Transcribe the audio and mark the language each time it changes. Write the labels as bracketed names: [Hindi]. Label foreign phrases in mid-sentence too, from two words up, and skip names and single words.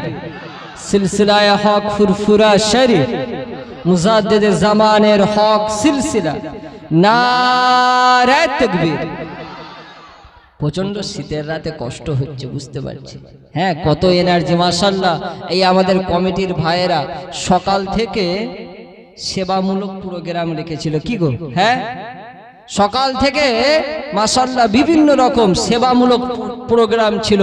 [Bangla] সিলসিলা হক ফুরফুরা শরীফ মুজাদ্দিদ জমানের হক সিলসিলা [Urdu] نعرۂ تکبیر. [Bangla] প্রচন্ড শীতের রাতে কষ্ট হচ্ছে বুঝতে পারছি। হ্যাঁ, কত এনার্জি মাশাআল্লাহ। এই আমাদের কমিটির ভাইয়েরা সকাল থেকে সেবামূলক প্রোগ্রাম রেখেছিল। কি গো? হ্যাঁ, সকাল থেকে মাশাআল্লাহ বিভিন্ন রকম সেবামূলক প্রোগ্রাম ছিল।